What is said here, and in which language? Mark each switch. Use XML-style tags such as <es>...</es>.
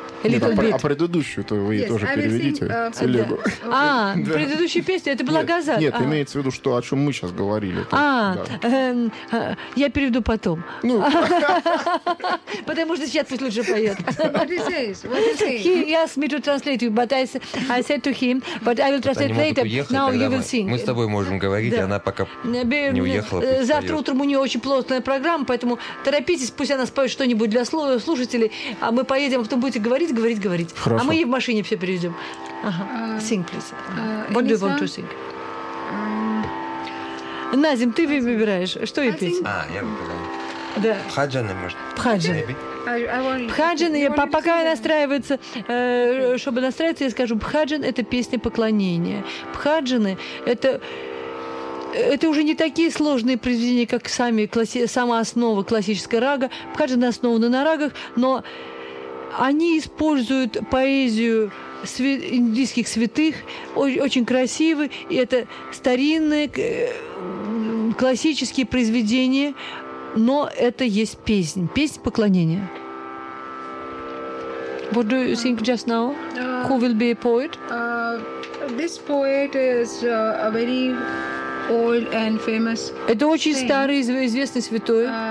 <ru>А предыдущую-то вы тоже переведите. Телегу. А, предыдущая песня, это была «Газа». Нет, имеется в виду, что о чем мы сейчас говорили. А, я переведу потом. Потому что сейчас пусть лучше поет.</ru> <en>What he says? He asked me to translate you, but I said to him, but I will translate later. Now you will sing.</en> <ru>Мы с тобой можем говорить, она пока не уехала. Завтра утром у нее очень плотная программа, поэтому торопитесь, пусть она споет что-нибудь для слушателей, а мы поедем, а потом будете говорить. Говорить. Хорошо. А мы ей в машине все перейдем.</ru> <en>Ага. Sing, please. What do you want to sing?</en> <ru>Назим, ты выбираешь, что ей петь? А, я выбираю. Да. Пхаджаны, может? Пхаджаны. Пхаджаны, пока настраивается, чтобы настраиваться, я скажу, пхаджан – это песня поклонения. Пхаджаны – это уже не такие сложные произведения, как сама основа классической рага. Пхаджаны основаны на рагах, но они используют поэзию индийских святых, очень красивы, и это старинные классические произведения, но это есть песня, песня поклонения.</ru> <en>What do you think just now? Who will be a poet? This poet is a very old and famous.</en> <ru>Это очень старый известный святой.</ru>